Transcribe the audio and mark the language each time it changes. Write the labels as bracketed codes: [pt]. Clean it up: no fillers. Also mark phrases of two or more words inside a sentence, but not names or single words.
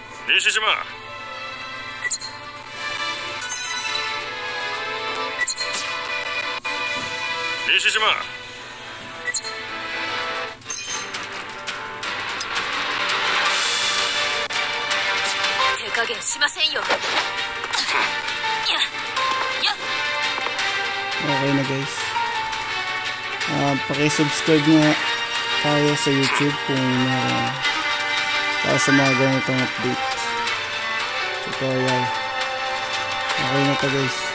[ja] Nishijima. Nishijima. 手加減しませんよ。 [tl] Okay na guys. Paki-subscribe na tayo sa YouTube kung para sa mga ganitong update. Tutorial. Okay na to guys.